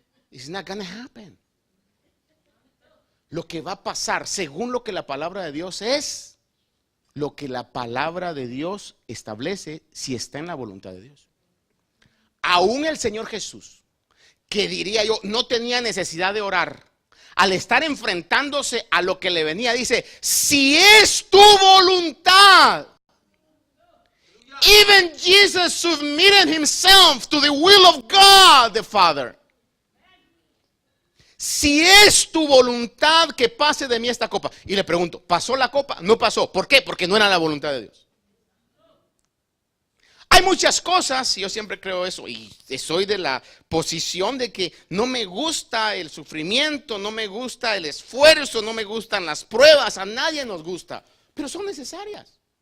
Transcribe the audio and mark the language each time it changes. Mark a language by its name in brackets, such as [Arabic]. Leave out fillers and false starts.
[English] It's not gonna happen. [Spanish] Lo que va a pasar, según lo que la palabra de Dios es, lo que la palabra de Dios establece, si está en la voluntad de Dios. Aún el Señor Jesús, que diría yo, no tenía necesidad de orar, al estar enfrentándose a lo que le venía, dice, si es tu voluntad. [English] Even Jesus submitted himself to the will of God the Father. [Spanish] Si es tu voluntad que pase de mí esta copa. Y le pregunto, ¿pasó la copa? No pasó. ¿Por qué? Porque no era la voluntad de Dios. Hay muchas cosas, y yo siempre creo eso, y soy de la posición de que no me gusta el sufrimiento, no me gusta el esfuerzo, no me gustan las pruebas, a nadie nos gusta, pero son necesarias.